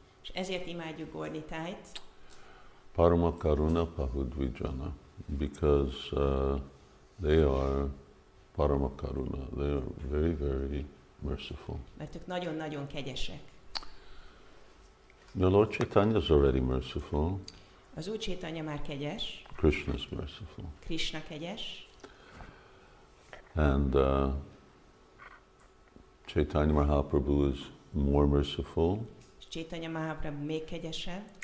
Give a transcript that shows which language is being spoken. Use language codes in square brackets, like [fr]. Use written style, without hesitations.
[hu] És ezért imádjuk Gaurnitájt. [sa] Parama Karuna Pahudvijana, [en] because they are Parama Karuna. They are very, very merciful. [hu] Mert ők nagyon-nagyon kegyesek. [en] The Lord Caitanya is already merciful. [hu] Az Úr Caitanya már kegyes. [en] Krishna is merciful. [hu] Krishna kegyes. [en] And Caitanya Mahaprabhu is more merciful. [hu] És Caitanya Mahaprabhu még kegyesebb.